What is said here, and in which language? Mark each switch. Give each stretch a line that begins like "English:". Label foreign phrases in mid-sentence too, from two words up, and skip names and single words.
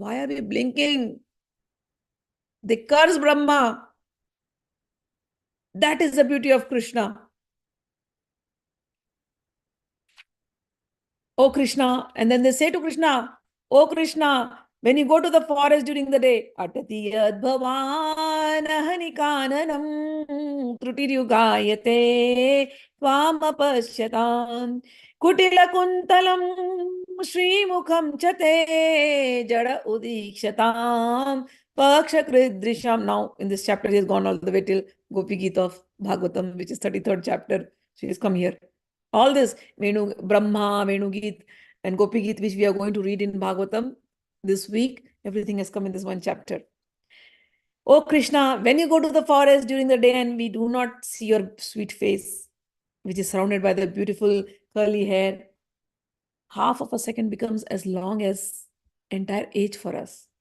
English: Why are we blinking? They curse Brahma. That is the beauty of Krishna. Oh Krishna. And then they say to Krishna, oh Krishna, when you go to the forest during the day,
Sanskrit: अटति यद्भवान् अह्नि काननं त्रुटिर्युगायते त्वामपश्यताम् कुटिल कुन्तलं श्रीमुखं च ते जड उदीक्षतां पक्ष्मकृद्दृशाम्.
English: Now in this chapter he has gone all the way till Gopi Gita of Bhagavatam, which is 33rd chapter. So he has come here. All this Brahma, Venu Geet, and Gopi Geet, which we are going to read in Bhagavatam this week, everything has come in this one chapter. Oh Krishna, when you go to the forest during the day and we do not see your sweet face, which is surrounded by the beautiful curly hair, half of a second becomes as long as entire age for us.